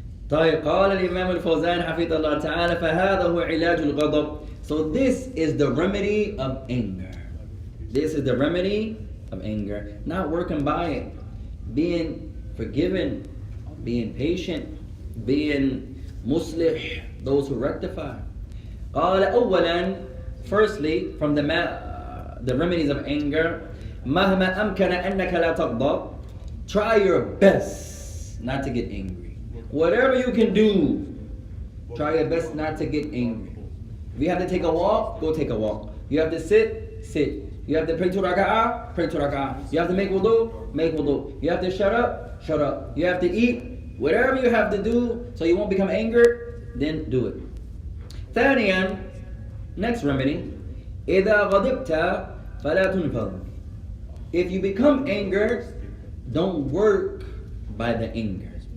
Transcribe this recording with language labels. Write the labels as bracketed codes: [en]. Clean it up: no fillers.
[ar] طيب قال الإمام الفوزان حفظه الله تعالى فهذا هو علاج الغضب. [en] So this is the remedy of anger. This is the remedy of anger. Not working by it. Being forgiven. Being patient. Being muslih. Those who rectify. [ar] قال أولا, [en] firstly, from the remedies of anger, [ar] مهما أمكن أنك لا تغضب. [en] Try your best not to get angry. Whatever you can do, try your best not to get angry. If you have to take a walk, go take a walk. You have to sit, sit. You have to pray to raka'ah, pray to raka'ah. You have to make wudu, make wudu. You have to shut up, shut up. You have to eat. Whatever you have to do so you won't become angered, then do it. [ar] ثانيا, [en] next remedy, [ar] إذا غضبت فلا تنفض. [en] If you become angered, don't work by the anger.